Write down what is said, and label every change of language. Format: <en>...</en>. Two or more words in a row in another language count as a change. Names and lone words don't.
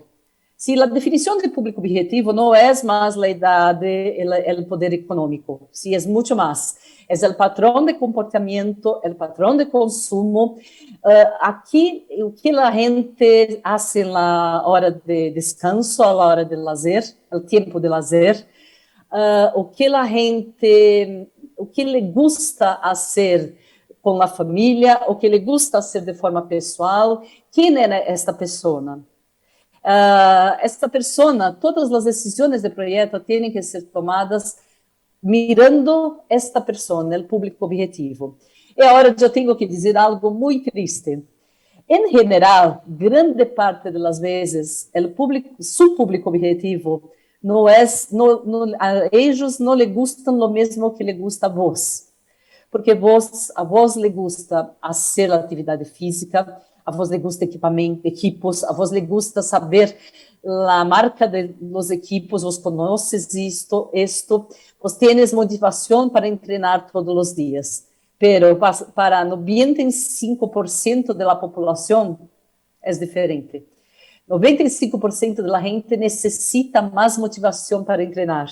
<pt>Se a definição de público objetivo não é mais a idade e o poder econômico, se é muito mais. É o padrão de comportamento, o padrão de consumo. Aqui, o que a gente faz na hora de descanso, a hora de lazer, o tempo de lazer, o que a gente o que</pt> <es>le gusta hacer</es> <pt>com a família, o que</pt> <es>le gusta hacer</es> <pt>de forma pessoal, quem é esta pessoa. Esta pessoa, todas as decisões de projeto têm que ser tomadas mirando esta pessoa, o público objetivo. E agora eu tenho que dizer algo muito triste. Em geral, grande parte das vezes, su público objetivo a eles não lhe gustam o mesmo que lhe gusta a vós. Porque a vós lhe gusta fazer atividade física, a vós lhe gusta equipos, a vós lhe gusta saber a marca dos equipos, vos conheces isto,</pt> <es>vos tienes</es> <pt>motivação para treinar todos os dias. Pero para 95% da população é diferente. 95% da gente necessita mais motivação para treinar.</pt>